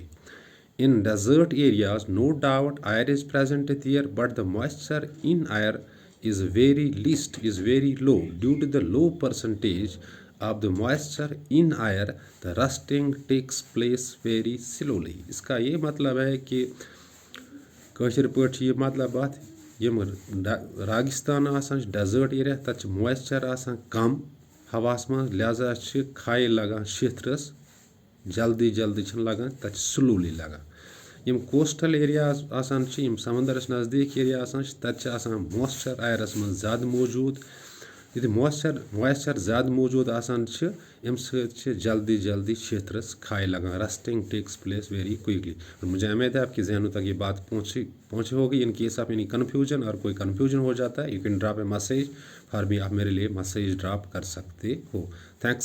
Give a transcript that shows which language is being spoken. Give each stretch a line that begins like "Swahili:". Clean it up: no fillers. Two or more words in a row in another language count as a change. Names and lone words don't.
English: In desert areas, no doubt air is present there, but the moisture in air is very low. Due to the low percentage of the moisture in air, the rusting takes place very slowly।
Hindi: इसका ये मतलब है कि
Kashmiri: कशिर पॉइंट ये मतलब बात यम रागिस्तान आसान
English: desert area
Kashmiri: तत मॉइस्चर आसान कम हवास मज, लिहाजा खाई लगान शिथरस जल्दी जल्दी लगान तत स्लोली लगान। यम
English: coastal area
Kashmiri: आसान यम समंदरस नज़दीक एरिया आसान तत मॉइस्चर आयरस मज ज़्यादा मौजूद। यदि मॉइस्चर ज़्यादा मौजूद आसान अम जल्दी जल्दी शिथरस खाई लगान,
English: rusting takes place very quickly.
Hindi: और मुझे उम्मीद है आपकी जहनों तक ये बात पहुँची होगी।
English: in case of any confusion
Hindi: और कोई कन्फ्यूजन हो जाता है,
English: you can drop a message,
Hindi: और भी आप मेरे लिए मैसेज ड्रॉप कर सकते हो।